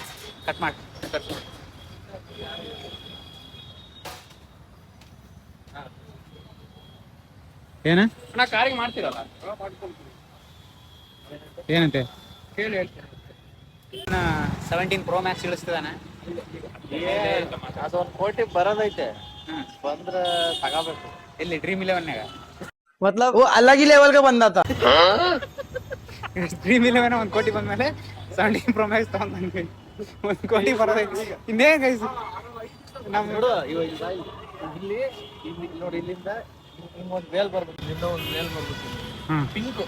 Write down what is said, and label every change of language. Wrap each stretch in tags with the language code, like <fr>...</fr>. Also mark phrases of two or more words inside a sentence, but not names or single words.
<kn>ಏನ ನಾ ಕಾರಿಗೆ ಮಾಡ್ತೀರಲ್ಲ, ಏನಂತೆ ಕೇಳಿ ಹೇಳ್ತೀನಿ. 17 Pro Max ಇಳಿಸ್ತಿದ್ದಾನೆ. ಅದೊಂದು ಕೋಟಿ ಬರೋದೈತೆ, ಬಂದ್ರೆ ತಗೋಬೇಕು. ಎಲ್ಲಿ ಡ್ರೀಮ್ 11</kn> <hi>मतलब वो अलग ही लेवल का बंदा था.</hi> <kn>ಡ್ರೀಮ್ 11 1 ಕೋಟಿ ಬಂದ್ಮೇಲೆ 17 Pro Max ತಗೊಂಡ್ಬಂದ್ವಿ. 1 ಕೋಟಿ ಬರೋದೈತೆ. ಇನ್ನೇನು ಗೈಸ್ ನಮ್ಮ ನೋಡು, ಇವಾಗ ಇಲ್ಲಿ ನೋಡಿ, ಇಲ್ಲಿಂದ ಹಿಂಗೊಂದು ಮೇಲ್ ಬರ್ಬೇಕು, ಇಲ್ಲಿಂದ ಒಂದು ಮೇಲ್ ಬರ್ಬೇಕು.</kn>